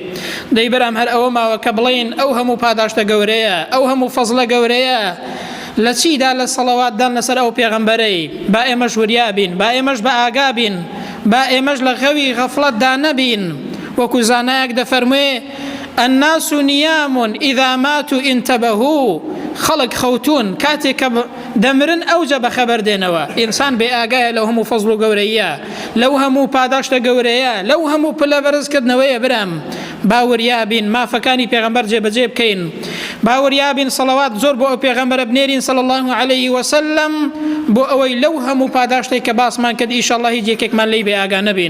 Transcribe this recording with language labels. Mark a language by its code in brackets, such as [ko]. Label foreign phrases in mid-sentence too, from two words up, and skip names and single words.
[ckb] دەی بەرام هەر ئەوە ماوە کە بڵێن ئەو هەموو پاداشتە گەورەیە، ئەو هەموو فەزلە گەورەیە لە چیدا؟ لە سەڵەواتدان لەسەر ئەو پێغەمبەرەی. با ئێمەش وریابین، با ئێمەش بە ئاگابین، با ئێمەش لە غەوی غەفڵەتدا نەبین. وەکو زانایەک دەفەرموێ [ar] الناس نيام إذا ماتوا انتبهوا. [ckb] خەڵک خەوتون کاتێک کە دەمرن ئەوجە بە خەبەر دێنەوە. ئینسان بێ ئاگایە لەو هەموو فەزڵ و گەورەیە، لەو هەموو پاداشتە گەورەیە، لەو هەموو پلە بەرزکردنەوەیە برام. باوریابین مافەکانی پێغەمبەر جێبەجێ بکەین، باوریابین سەڵەوات زۆر بۆ ئەو پێغەمبەرە بنێرین [ar] صلی الله علیه وسلم، [ckb] بۆ ئەوەی لەو هەموو پاداشتەی کە باسمان کرد ئینشاءالله هیچ یەکێکمان لێی بێ ئاگا نەبین.